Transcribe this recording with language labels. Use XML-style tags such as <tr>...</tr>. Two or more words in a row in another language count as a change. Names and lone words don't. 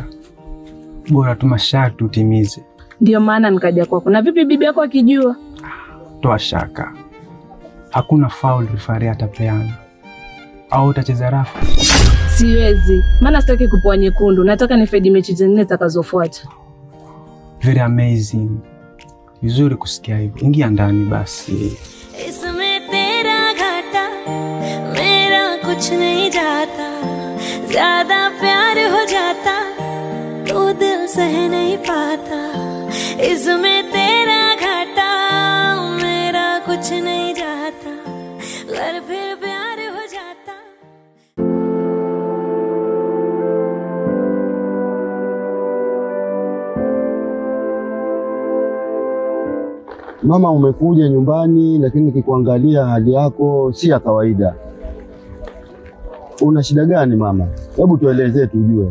<sw>Bora tu masharti utimize. Ndio maana nikaja kwako. Na vipi bibi yako akijua? Toa shaka. Hakuna</sw> <en>foul referee</en> <sw>atapeana. Au utacheza rafu? Siwezi. Maana sitaki kupoa nyekundu. Nataka nifedi mechi zingine zitakazofuata.</sw> <en>Very amazing.</en> <sw>Vizuri kusikia hivyo. Ingia ndani basi.</sw> <hi>इसमें तेरा घाटा मेरा कुछ नहीं जाता, ज्यादा प्यार हो जाता तो दिल सह नहीं पाता। इसमें तेरा घाटा मेरा कुछ नहीं जाता, घर फिर प्यार हो जाता।</hi> <sw>Mama, umekuja nyumbani lakini nikikuangalia hali yako si ya kawaida. Una shida gani mama? Hebu tuelezee tujue.</sw>